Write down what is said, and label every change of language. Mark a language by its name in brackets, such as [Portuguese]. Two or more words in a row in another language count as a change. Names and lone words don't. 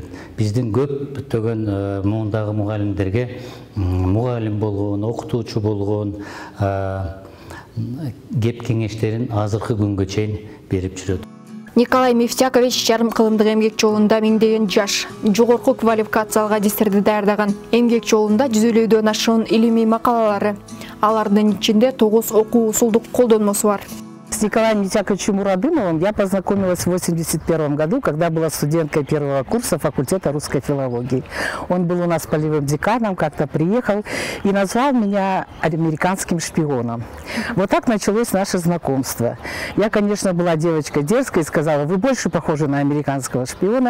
[Kyrgyz] Биздин көптөгөн мундагы мугалимдерге мугалим болгон, окутуучу болгон кеп кеңештерин азыркы күнгө чейин берип жүрөт. Николай Мифтякович жарым кылымдык эмгек жолунда миңдеген жаш, жогорку квалификациялык адистерди даярдаган. Эмгек жолунда 150дөн ашуун илимий макалалары. Алардын ичинде 9 окуу усулдук колдонмосу бар. [Russian] С Николаем Мифтяковичем Мурадымовым я познакомилась в 1981 году, когда была студенткой первого курса факультета русской филологии. Он был у нас полевым деканом, как-то приехал и назвал меня американским шпионом. Вот так началось наше знакомство. Я, конечно, была девочкой дерзкой и сказала: вы больше похожи на американского шпиона.